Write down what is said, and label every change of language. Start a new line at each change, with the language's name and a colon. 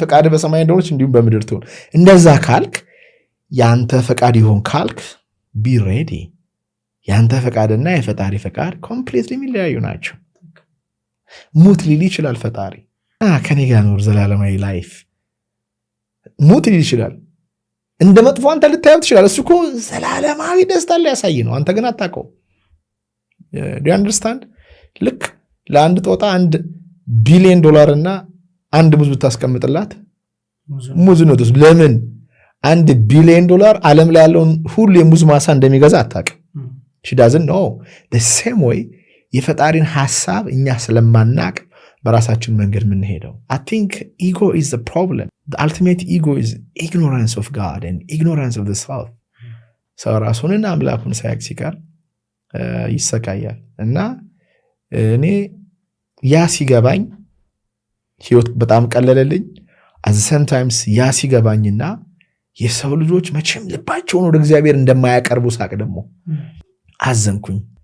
Amharic: ፈቃድህ በሰማይ እንደሆነች እንዲሁም በምድር ትሁን። እንደዛ ካልክ ያንተ ፈቃድ ይሆን ካልክ
English: be ready።
Amharic: ያንተ ፈቃድና የፈጣሪ ፈቃድ ኮምፕሊትሊ የሚለያዩ ናቸው። ሙት ሊል ይችላል ፈጣሪ። ከኔ ጋር ኖር ዘላለማዊ ላይፍ ሙት ሊል ይችላል። እንደ መጥፎ አንተ ልታየው ትችላለህ። እሱ እኮ ዘላለማዊ ደስታ ሊያሳይ ነው። አንተ ግን አታውቀው።
English: do you understand?
Amharic: ልክ ለአንድ ጦጣ $1 ቢሊዮን እና አንድ ሙዝ ብታስቀምጥላት ሙዝ ነው። ለምን $1 ቢሊዮን ዓለም ላይ ያለውን ሁሉ የሙዝ ማሳ እንደሚገዛ አታውቅም።
English: she doesn't know. the same way
Amharic: የፈጣሪን ሐሳብ እኛ ስለማናቅ በራሳችን መንገድ የምንሄደው።
English: I think ego is the problem. The ultimate ego is ignorance of God and ignorance of the self.
Amharic: ሰው ራሱንና አምላኩን ሳያውቅ ሲቀር ይሰቃያል። እና እኔ ያ ሲገባኝ ህይወት በጣም ቀለለልኝ።
English: at the same times
Amharic: ያ ሲገባኝና የሰው ልጆች መቼም ልባቸውን ወደ እግዚአብሔር እንደማያቀርቡ ሳቅ ደግሞ አዘንኩኝ።